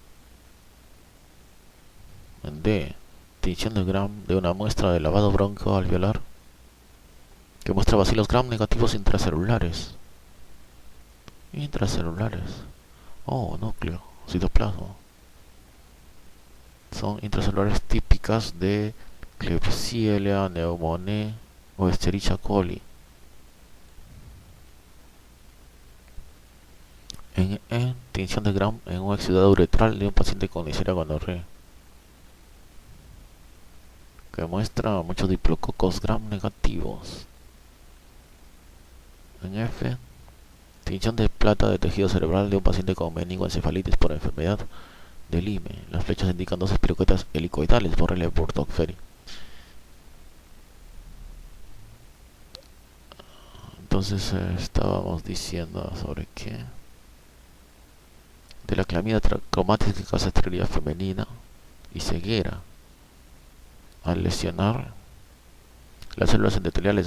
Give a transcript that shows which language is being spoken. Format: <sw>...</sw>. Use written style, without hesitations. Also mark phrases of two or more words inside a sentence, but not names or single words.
<es>En D, tinción de gram de una muestra de lavado broncoalveolar, que muestra bacilos gram negativos intracelulares. Núcleo, citoplasma. Son intracelulares típicas de Klebsiella pneumoniae o Escherichia coli. En E, tinción de gram en un exudado uretral de un paciente con Neisseria gonorrhoeae, que muestra muchos diplococos gram negativos. En F, tinción de plata de tejido cerebral de un paciente con meningoencefalitis por enfermedad de Lyme. Las flechas indican dos espiroquetas helicoidales, Borrelia burgdorferi. Entonces estábamos diciendo sobre qué, de la clamidia traumática que causa esterilidad femenina y ceguera al lesionar las células endoteliales.</es>